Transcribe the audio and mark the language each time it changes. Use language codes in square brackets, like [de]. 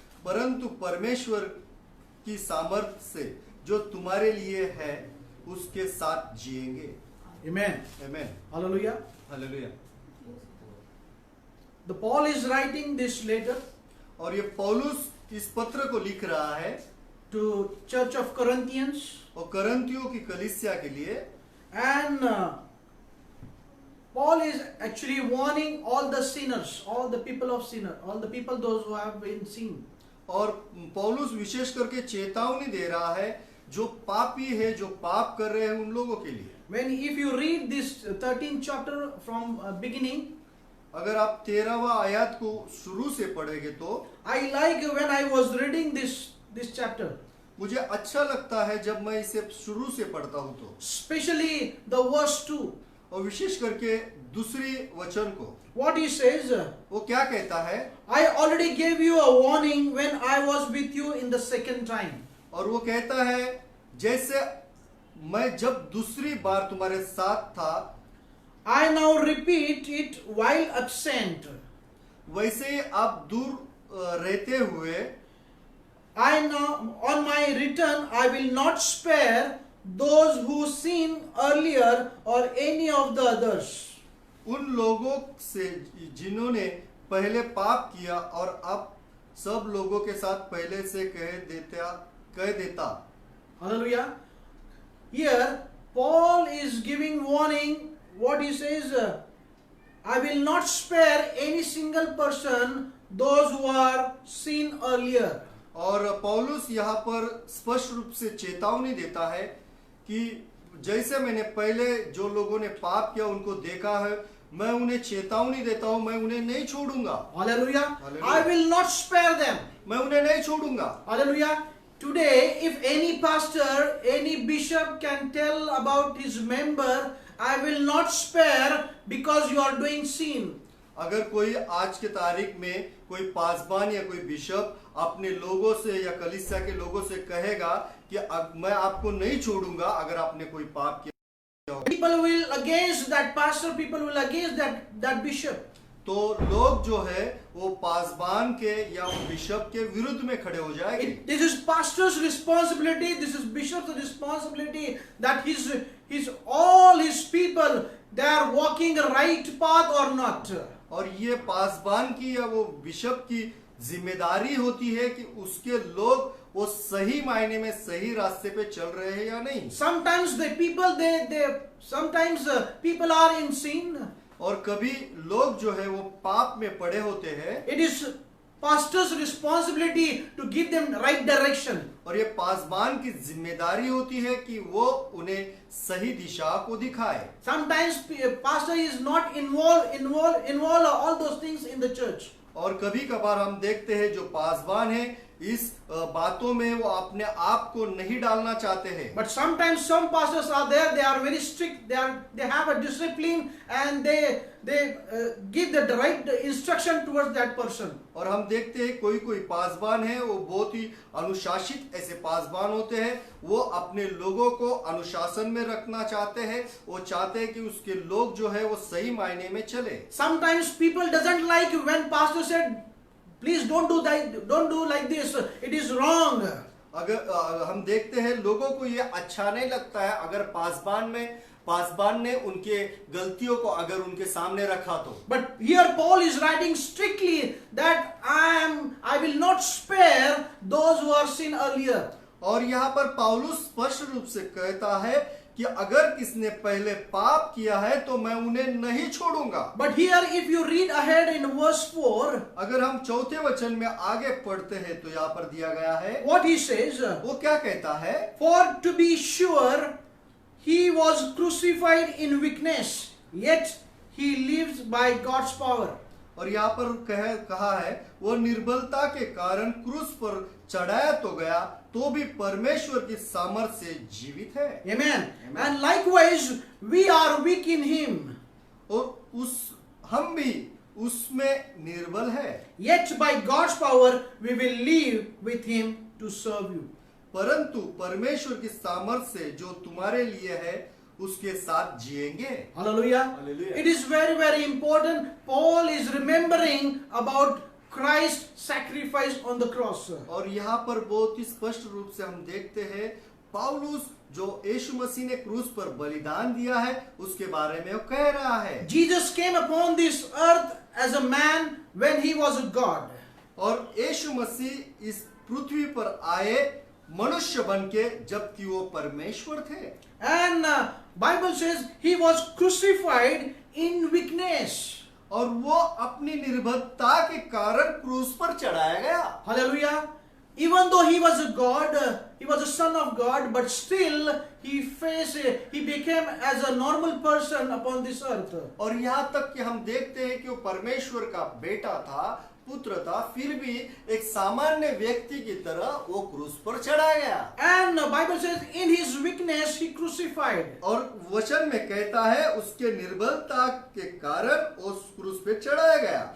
[hi] परंतु परमेश्वर की सामर्थ से जो तुम्हारे लिए है उसके साथ जिएंगे। [en] Amen. [hi] आमीन। [en] Hallelujah. [hi] Hallelujah. [en] The Paul is writing this letter [hi] और ये पौलुस इस पत्र को लिख रहा है [en] to Church of Corinthians, [hi] और करंथियों की कलीसिया के लिए, [en] and Paul is actually warning all the sinners, all the people of sinner, all the people those who have been sin. [hi] और पौलुस विशेष करके चेतावनी दे रहा है जो पापी है, जो पाप कर रहे हैं उन लोगों के लिए। [en] When if you read this 13th chapter from beginning, [hi] अगर आप 13वां आयत को शुरू से पढ़ेंगे तो [en] I like when I was reading this chapter, [hi] मुझे अच्छा लगता है जब मैं इसे शुरू से पढ़ता हूं तो, [en] especially the verse 2. [hi] और विशेष करके दूसरी वचन को। [en] What he says, [hi] वो क्या कहता है? [en] I already gave you a warning when I was with you in the second time. [hi] और वो कहता है जैसे मैं जब दूसरी बार तुम्हारे साथ था, [en] I now repeat it while absent. [hi] वैसे ही आप दूर रहते हुए, [en] I now, on my return, I will not spare those who sinned earlier or any of the others. [hi] उन लोगों से जिन्होंने पहले पाप किया और अब सब लोगों के साथ पहले से कह देता। [en] Hallelujah. Here, Paul is giving warning. What he says, I will not spare any single person, those who are sinned earlier. [hi] और पौलुस यहाँ पर स्पष्ट रूप से चेतावनी देता है कि जैसे मैंने पहले जो लोगों ने पाप किया उनको देखा है, मैं उन्हें चेतावनी देता हूँ, मैं उन्हें नहीं छोड़ूंगा। [en] Hallelujah. Hallelujah. I will not spare them. [hi] मैं उन्हें नहीं छोड़ूंगा। [en] Hallelujah. Today, if any pastor, any bishop can tell about his member, I will not spare because you are doing sin. [hi] अगर कोई आज के तारीख में कोई पासबान या कोई बिशप अपने लोगों से या कलीसिया के लोगों से कहेगा कि मैं आपको नहीं छोड़ूंगा अगर आपने कोई पाप किया, [en] People will against that pastor, people will against that bishop. [hi] तो लोग जो है वो पासबान के या वो बिशप के विरुद्ध में खड़े हो जाएंगे। [en] This is pastor's responsibility, this is bishop's responsibility, that all his people, they are walking a right path or not. [hi] और ये पासबान की या वो बिशप की जिम्मेदारी होती है कि उसके लोग वो सही मायने में सही रास्ते पे चल रहे हैं या नहीं। [en] Sometimes the people sometimes people are in sin. [hi] और कभी लोग जो है वो पाप में पड़े होते हैं। [en] It is pastor's responsibility to give them right direction. [hi] और ये पासबान की जिम्मेदारी होती है कि वो उन्हें सही दिशा को दिखाए। [en] Sometimes pastor is not involve all those things in the church. [hi] और कभी कभार हम देखते हैं जो पासबान है इस बातों में वो अपने आप को नहीं डालना चाहते हैं। [en] But sometimes some pastors are there, they are very strict, they have a discipline and they give the right instruction towards that person. [hi] और हम देखते हैं कोई पासबान है वो बहुत ही अनुशासित ऐसे पासबान होते हैं, वो अपने लोगों को अनुशासन में रखना चाहते हैं, वो चाहते हैं कि उसके लोग जो है वो सही मायने में चले। [en] Sometimes people doesn't like when pastor said, please don't do like this, it is wrong. [hi] अगर हम देखते हैं लोगों को ये अच्छा नहीं लगता है अगर पासबान ने उनके गलतियों को अगर उनके सामने रखा तो। [en] But here Paul is writing strictly that I will not spare those who are sin earlier. [hi] और यहाँ पर पौलुस स्पष्ट रूप से कहता है कि अगर किसने पहले पाप किया है तो मैं उन्हें नहीं छोड़ूंगा। [en] But here if you read ahead in verse 4, [hi] अगर हम चौथे वचन में आगे पढ़ते हैं तो यहाँ पर दिया गया है, [en] what he says, [hi] वो क्या कहता है? [en] for to be sure he was crucified in weakness, yet he lives by God's power. [hi] और यहाँ पर कहा है वो निर्बलता के कारण क्रूस पर चढ़ाया तो गया तो भी परमेश्वर की सामर्थ्य से जीवित है। [en] Amen. And likewise we are weak in him. [hi] और हम भी उसमें निर्बल है। [en] Yet by God's power we will live with him to serve you. [hi] परंतु परमेश्वर की सामर्थ्य से जो तुम्हारे लिए है उसके साथ जिएंगे। [en] Hallelujah. Hallelujah. It is very, very important. Paul is remembering about Christ sacrifice on the cross. [hi] और यहाँ पर बहुत ही स्पष्ट रूप से हम देखते हैं पौलुस जो यीशु मसीह ने क्रूस पर बलिदान दिया है उसके बारे में वो कह रहा है। [en] Jesus came upon this earth as a man when he was a God. [hi] और यीशु मसीह इस पृथ्वी पर आए मनुष्य बन के जबकि वो परमेश्वर थे। [en] And Bible says he was crucified in weakness. [hi] और वो अपनी निर्बलता के कारण क्रूस पर चढ़ाया गया। [en] Hallelujah. Even though he was a God, he was a son of God, but still he became as a normal person upon this earth. [hi] और यहाँ तक कि हम देखते हैं कि वो परमेश्वर का बेटा था, पुत्र था, फिर भी एक सामान्य व्यक्ति की तरह वो क्रूस पर चढ़ाया गया। [en] And the Bible says in his weakness he crucified. [hi] और वचन में कहता है उसके निर्बलता के कारण उस क्रूस पे चढ़ाया गया।